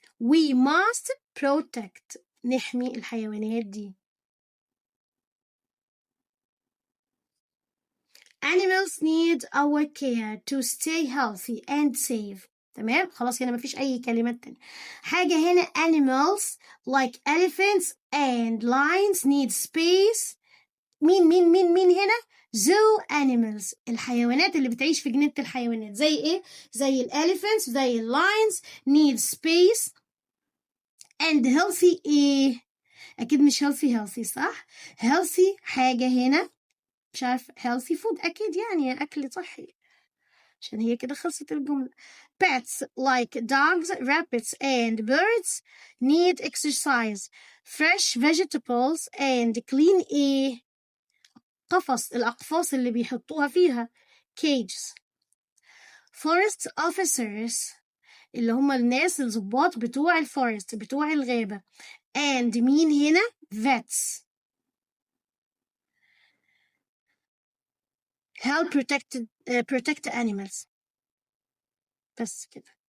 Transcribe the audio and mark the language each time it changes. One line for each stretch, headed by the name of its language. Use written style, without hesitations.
English: we must protect
Arabic: نحمي الحيوانات دي.
English: animals need our care to stay healthy and safe.
Arabic: تمام خلاص هنا مفيش أي كلمات تانية. حاجة هنا
English: animals like elephants and lions need space.
Arabic: مين هنا؟
English: zoo animals
Arabic: الحيوانات اللي بتعيش في جنينة الحيوانات زي ايه؟ زي elephants زي lions
English: need space and healthy
Arabic: ايه؟ أكيد مش healthy صح؟ healthy حاجة هنا مش عارف
English: healthy food
Arabic: أكيد يعني أكل صحي عشان هي كده خلصت الجملة.
English: pets like dogs, rabbits and birds need exercise. fresh vegetables and clean ايه؟
Arabic: الأقفاص اللي بيحطوها فيها
English: cages.
Arabic: forest officers اللي هم الناس الضباط بتوع الفورست بتوع الغابة and مين هنا؟
English: vets help protect animals.
Arabic: بس كده.